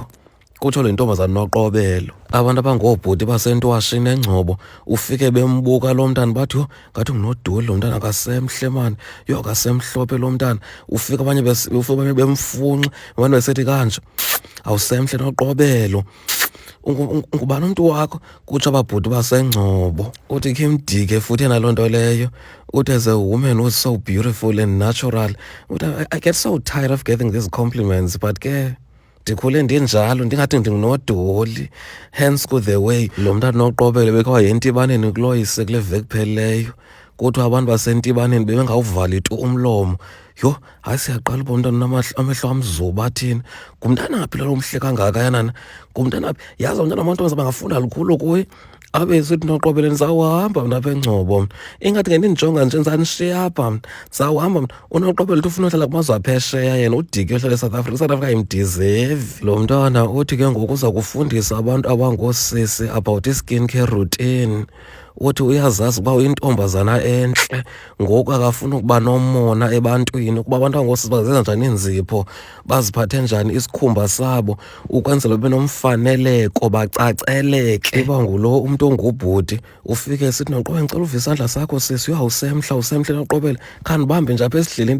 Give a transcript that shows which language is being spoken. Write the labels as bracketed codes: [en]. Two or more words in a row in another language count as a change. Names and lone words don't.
[xh] Kutsho le ntombazana Noqobelo. Abantu abangoobhuti baseNtwashini eNgcobo ufike bembuka lo mntana bathi, yho, ngathi ngunoduli lo mntana akasemhle mani, yho akasemhlophe lo mntana. Ufike abanye bemfunxa, abantu besithi kanje, awusemhle Noqobelo. Ngubani umntu wakho? Kutsho ababhuti baseNgcobo. Uthi khe imdike futhi naloo nto leyo. Uthi [en] as a woman who's so beautiful and natural, [xh] uthi [en] I get so tired of getting these compliments, [xh] but ke ndikhule ndinjalo ndingathi ndingunodoli. Hence the way lo mntana Noqobelo bekhe wayentibaneni kuloyise kule veki phelileyo. Kuthiwa abantu basentibaneni bebengawuvali tu umlomo. Yho, hayi siyaqala uba umntana amehlo amzuba athini. Ngumntana phi lo mhle kangaka yanana? Ngumntana phi? Yazi umntana amantombazana bangafunda lukhulu kuye. Abe sithi Noqobelo ndizawuhamba mna apha eNgcobo mna. Ingathi ngendijonga nje ndizanishiya apha mna. Ndizawuhamba mna. UNoqobelo uthi ufuna uhlala kumazwe aphesheya yena udike uhlala eSouth Africa. iSouth Africa ayimdizevi. Lo mntwana uthi ke ngoku uza kufundisa abantu abangoosisi [en] about i-skin care routine. [xh] Uthi uyazazi uba uyintombazana entle, ngoku akafuni ukuba nomona ebantwini, ukuba abantu abangoosisi bazenza njani iinzipho, baziphathe njani isikhumba sabo, ukwenzela ube nomfaneleko bacaceleke. Uba ngulo umntu ongubhuti ufike sithi Noqobelo ndicela uve isandla sakho sisi, yho awusemhle Noqobelo, khandibambe nje apha esidleleni.